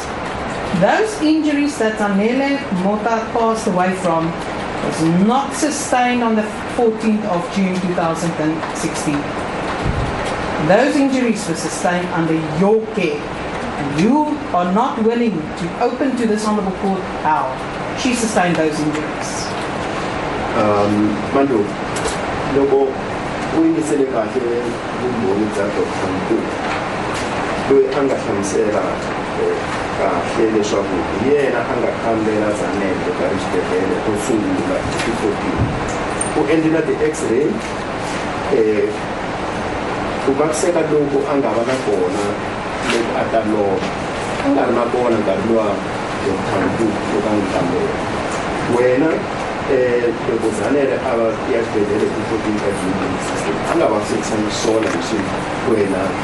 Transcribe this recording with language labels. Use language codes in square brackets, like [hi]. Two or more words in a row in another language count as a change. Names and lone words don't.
[en] Those injuries that Zanele Mota passed away from was not sustained on the 14th of June 2016. Those injuries were sustained under your care. And you are not willing to open to this honorable court how she sustained those injuries. [ts] Mando, loko uyingisele kahle umboni zakho khona loyi anga hlamusela kahle leswaku yena anga khambela Zanele ka xibedhlele to sungula hi 14 u endlela ti x-ray ku vaviseka loko a nga va na kona loko a ta lova a nga ri na kona nkarhi luwa loko a n'wi kambela wena loko Zanele a va ya xibedhlele hi 14 ka June 2016 a nga vavisekisanga swona leswi wena